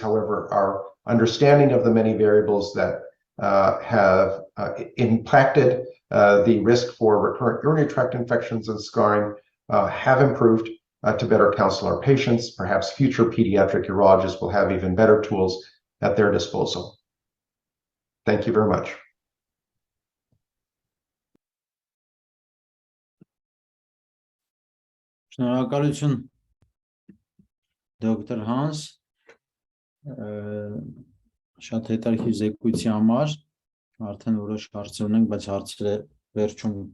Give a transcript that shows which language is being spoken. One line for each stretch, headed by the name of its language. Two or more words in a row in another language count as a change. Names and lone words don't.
English: However, our understanding of the many variables that have impacted the risk for recurrent urinary tract infections and scarring have improved to better counsel our patients. Perhaps future pediatric urologists will have even better tools at their disposal. Thank you very much.
Armenian: Շնորհակալություն դոկտոր Հանս շատ հետաքրքիր զեկույցի համար արդեն որոշ հարցեր ունենք, բայց հարցերը վերջում